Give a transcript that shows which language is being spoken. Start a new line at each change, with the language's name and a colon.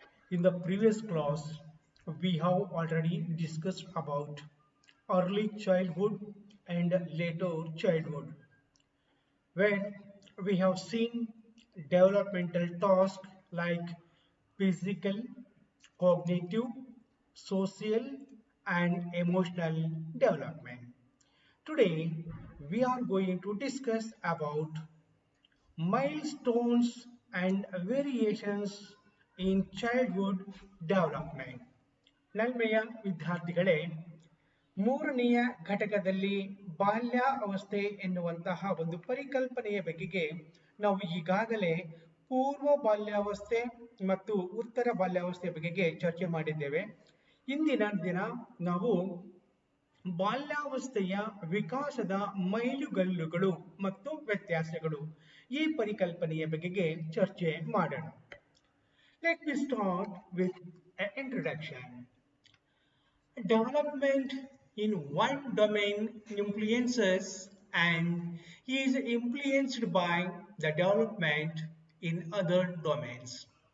English: In the previous class, we have already discussed about early childhood and later childhood, where we have seen developmental tasks like physical, cognitive, social, and emotional development. Today, we are going to discuss about milestones and variations in childhood development.
Kannada: ನಲ್ಮೆಯ ವಿದ್ಯಾರ್ಥಿಗಳೇ, ಮೂರನೆಯ ಘಟಕದಲ್ಲಿ ಬಾಲ್ಯ ಅವಸ್ಥೆ ಎನ್ನುವಂತಹ ಒಂದು ಪರಿಕಲ್ಪನೆಯ ಬಗೆಗೆ ನಾವು ಈಗಾಗಲೇ ಪೂರ್ವ ಬಾಲ್ಯಾವಸ್ಥೆ ಮತ್ತು ಉತ್ತರ ಬಾಲ್ಯಾವಸ್ಥೆ ಬಗೆಗೆ ಚರ್ಚೆ ಮಾಡಿದ್ದೇವೆ. ಇಂದಿನ ದಿನ ನಾವು ಬಾಲ್ಯಾವಸ್ಥೆಯ ವಿಕಾಸದ ಮೈಲುಗಲ್ಲುಗಳು ಮತ್ತು ವ್ಯತ್ಯಾಸಗಳು ಈ ಪರಿಕಲ್ಪನೆಯ ಬಗೆಗೆ ಚರ್ಚೆ ಮಾಡೋಣ.
English: Let me start with an introduction. Development in one domain influences and is influenced by the development in other domains.